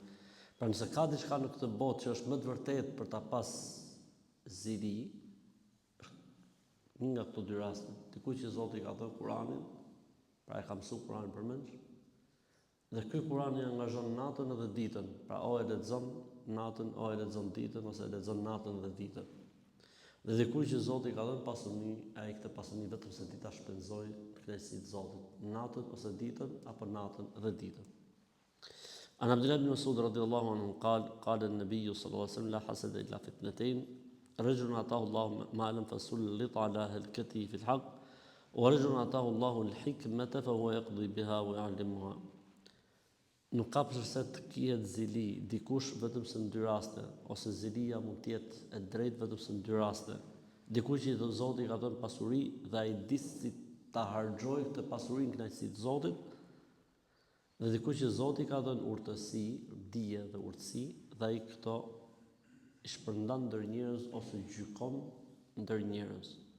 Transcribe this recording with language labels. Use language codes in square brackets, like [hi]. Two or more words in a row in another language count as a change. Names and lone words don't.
[sq] Pra nëse ka diçka në këtë botë që është më të vërtetë për ta pas zili, një nga këto dy raste, dikujt që Zoti ka dhënë Kur'anin, pra e ka mësuar Kur'anin përmendsh, dhe ky Kur'an i angazhon natën edhe ditën, pra o e lexon natën, o e lexon ditën, ose e lexon natën edhe ditën. Dhe dikujt që Zoti ka dhënë pasuni, ai këtë pasuni vetëm se ti ta shpenzoj në kënaqësinë e Zotit, natën ose ditën, apo natën edhe ditën. [ar] عن عبد الله بن مسعود رضي الله عنه قال النبي صلى الله عليه وسلم: لا حسد إلا في اثنتين، رجل أعطاه الله مالا فسلط على هلكته في الحق، ورجل أعطاه الله الحكمة فهو يقضي بها ويعلمها. [sq] Nuk ka përse të kihet zili dikush vetëm se në dy raste, ose zilia mund të jetë e drejtë vetëm se në dy raste. Dikush që Zoti ka dhënë pasuri dhe ai di si ta harxojë këtë pasuri në kënaqësi të Zotit, dhe dikush që Zoti ka dhënë urtësi, dije dhe urtësi, dhe ai këto i shpërndan ndër njerëz ose gjykon ndër njerëz.